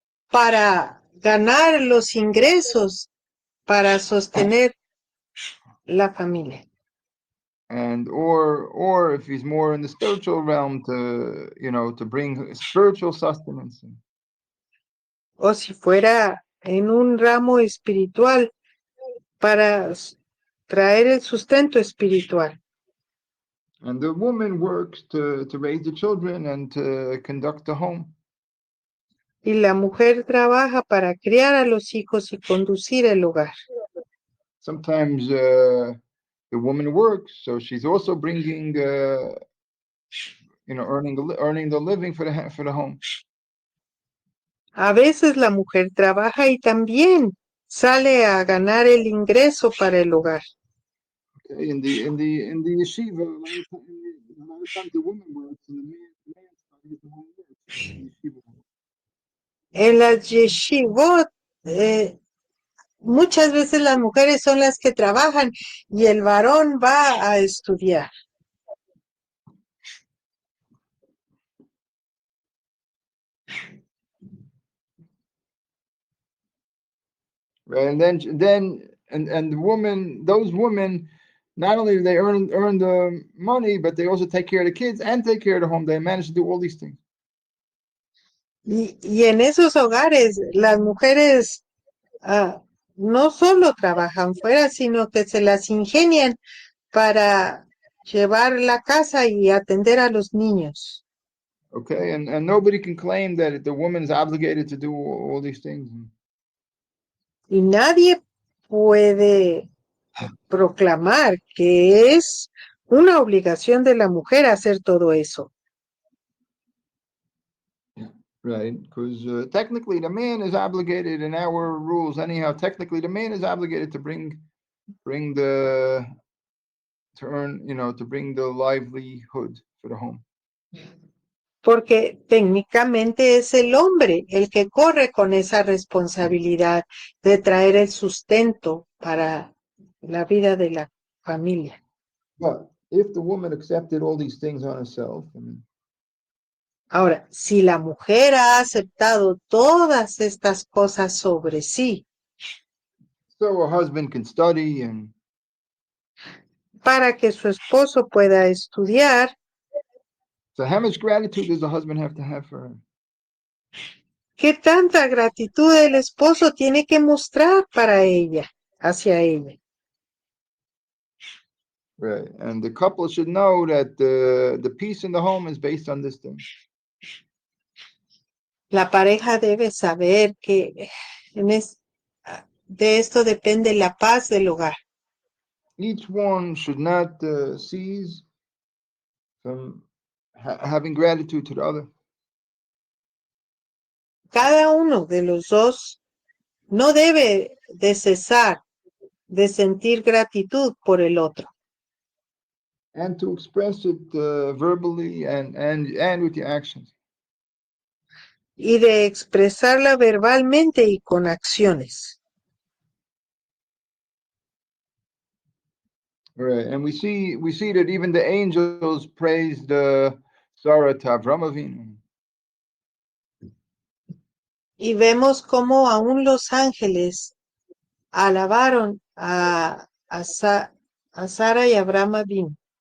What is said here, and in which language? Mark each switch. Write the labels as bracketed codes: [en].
[es] Para ganar los ingresos, para sostener la familia. [en] and or if he's more in the spiritual realm, to bring spiritual sustenance. [es] O si fuera en un ramo espiritual, para traer el sustento espiritual. [en] And the woman works to raise the children and to conduct the home. [es] Y la mujer trabaja para criar a los hijos y conducir el hogar. [en] Sometimes the woman works, so she's also bringing, earning the living for the home. [es] A veces la mujer trabaja y también sale a ganar el ingreso para el hogar. [en] Okay, in the yeshiva, a lot of times the woman works and the man starts the home work. [es] En las yeshivot, muchas veces las mujeres son las que trabajan y el varón va a estudiar. [en] Right, and the woman, those women, not only do they earn the money, but they also take care of the kids and take care of the home. They manage to do all these things. [es] Y en esos hogares las mujeres no solo trabajan fuera, sino que se las ingenian para llevar la casa y atender a los niños. [en] Okay, and nobody can claim that the woman is obligated to do all these things. [es] Y nadie puede proclamar que es una obligación de la mujer hacer todo eso. [en] Right, because technically the man is obligated in our rules anyhow. Technically, the man is obligated to bring the to earn, to bring the livelihood for the home. [es] Porque técnicamente es el hombre el que corre con esa responsabilidad de traer el sustento para la vida de la familia. [en] But if the woman accepted all these things on herself, [es] Ahora, si la mujer ha aceptado todas estas cosas sobre sí, [en] so her husband can study and [es] para que su esposo pueda estudiar, [en] so how much gratitude does the husband have to have for her? [es] ¿qué tanta gratitud el esposo tiene que mostrar para ella, hacia ella? [en] Right, and the couple should know that the peace in the home is based on this thing. [es] La pareja debe saber que de esto depende la paz del hogar. [en] Each one should not cease from having gratitude to the other. [es] Cada uno de los dos no debe de cesar de sentir gratitud por el otro [en] And to express it verbally and with your actions. [es] y de expresarla verbalmente y con acciones. [en] Right, and we see that even the angels praised Sarah to Avram Avinu. [es] Y vemos cómo aún los ángeles alabaron a Sara y Abraham Avinu.